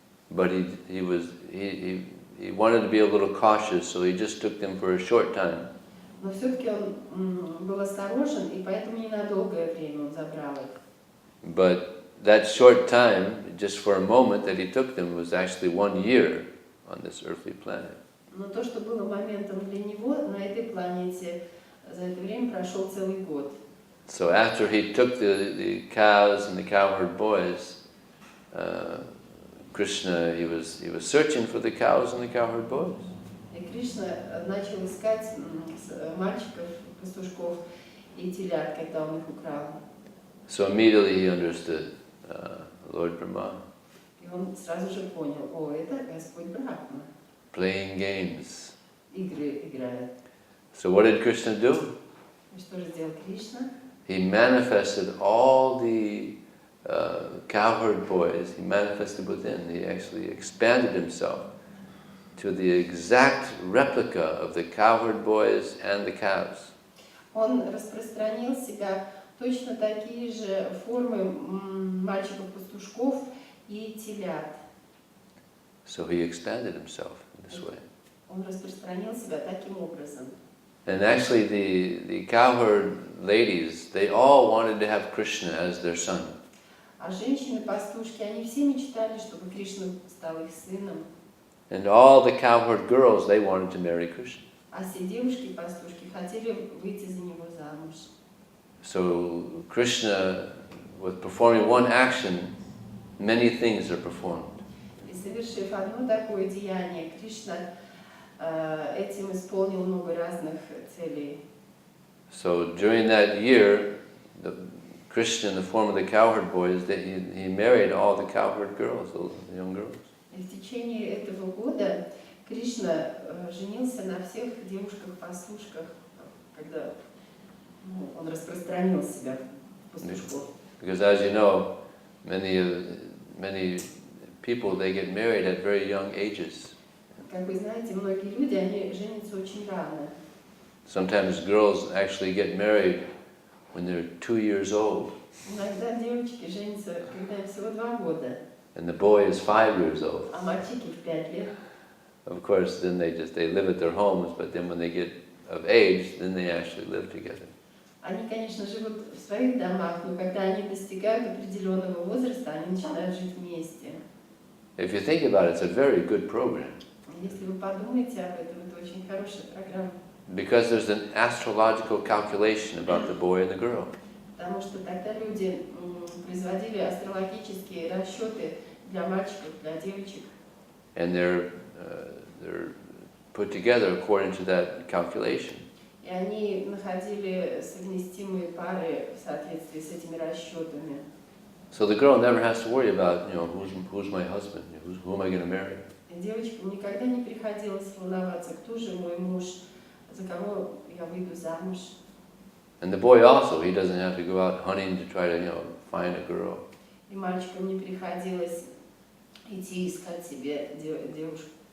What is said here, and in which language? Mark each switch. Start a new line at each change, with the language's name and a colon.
English: But he wanted to be a little cautious, so he just took them for a short time.
Russian: Но все-таки он был осторожен, и поэтому ненадолгое время он забрал их.
English: But that short time, just for a moment that he took them, was actually 1 year on this earthly planet.
Russian: Но то, что было моментом для него на этой планете, за это время прошел целый год.
English: So after he took the cows and the cowherd boys, Krishna, he was searching for the cows and the cowherd boys.
Russian: И Кришна начал искать мальчиков, пастушков, и телят, когда он их украл.
English: So immediately he understood Lord Brahma.
Russian: И он сразу же понял, о, это Господь Брахма.
English: Playing games.
Russian: Игры играет.
English: So what did Krishna do?
Russian: И что же сделал Кришна?
English: He manifested all the cowherd boys, he manifested within. He actually expanded himself to the exact replica of the cowherd boys and the calves.
Russian: Он распространил себя точно такие же формы мальчиков-пастушков и телят.
English: So he expanded himself in this way.
Russian: Он распространил себя таким образом.
English: And actually the cowherd ladies, they all wanted to have Krishna as their son.
Russian: А женщины-пастушки, они все мечтали, чтобы Кришна стал их сыном.
English: And all the cowherd girls, they wanted to marry Krishna.
Russian: А все девушки-пастушки хотели выйти за него замуж.
English: So Krishna, with performing one action, many things are performed.
Russian: И совершив одно такое деяние, Кришна этим исполнил много разных целей.
English: So during that year, Krishna, in the form of the cowherd boys, he married all the cowherd girls, the young girls.
Russian: И в течение этого года Кришна женился на всех девушках-пастушках, когда он распространил себя в пастушков.
English: Because as you know, many people, they get married at very young ages.
Russian: Как вы знаете, многие люди, они женятся очень рано.
English: Sometimes girls actually get married when they're 2 years old.
Russian: Иногда девочки женятся, когда им всего 2 года,
English: And the boy is 5 years old.
Russian: а мальчики в 5 лет.
English: Of course, then they live at their homes, but then when they get of age, then they actually live together.
Russian: Они, конечно, живут в своих домах, но когда они достигают определенного возраста, они начинают жить вместе.
English: If you think about it, it's a very good program.
Russian: Если вы подумаете об этом, это очень хорошая программа.
English: Because there's an astrological calculation about the boy and the girl.
Russian: Потому что тогда люди производили астрологические расчеты для мальчиков, для девочек.
English: And they're put together according to that calculation.
Russian: И они находили совместимые пары в соответствии с этими расчетами.
English: So the girl never has to worry about, who's my husband, who am I going to marry.
Russian: И девочкам никогда не приходилось волноваться, кто же мой муж, за кого я выйду замуж.
English: And the boy also, he doesn't have to go out hunting to try to, find a girl.
Russian: И мальчикам не приходилось идти искать себе девушку.